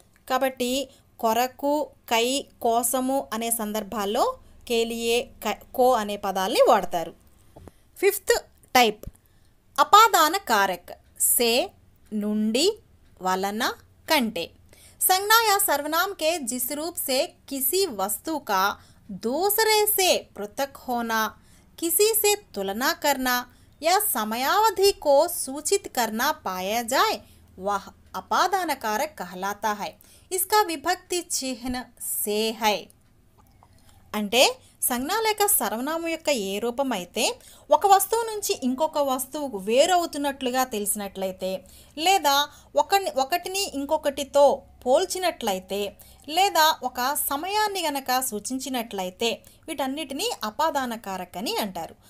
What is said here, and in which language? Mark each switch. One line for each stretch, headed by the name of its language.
Telugu: కాబట్టి కొరకు, కై, కోసము అనే సందర్భాల్లో కేలియే, కో అనే పదాలని వాడతారు. ఫిఫ్త్ టైప్, అపాదాన కారక్, సే, నుండి, వలన, కంటే.
Hindi: संज्ञा या सर्वनाम के जिस रूप से किसी वस्तु का दूसरे से पृथक होना, किसी से तुलना करना या समयावधि को सूचित करना पाया जाए वह अपादान कारक कहलाता है. इसका विभक्ति चिह्न से है.
Telugu: అంటే సంజ్ఞ లేక సర్వనామం యొక్క ఏ రూపం అయితే ఒక వస్తువు నుంచి ఇంకొక వస్తువుకు వేరవుతున్నట్లుగా తెలిసినట్లయితే, లేదా ఒకటిని ఇంకొకటితో పోల్చినట్లయితే, లేదా ఒక సమయాన్ని గనక సూచించినట్లయితే వీటన్నిటినీ అపాదాన కారక్ అని అంటారు.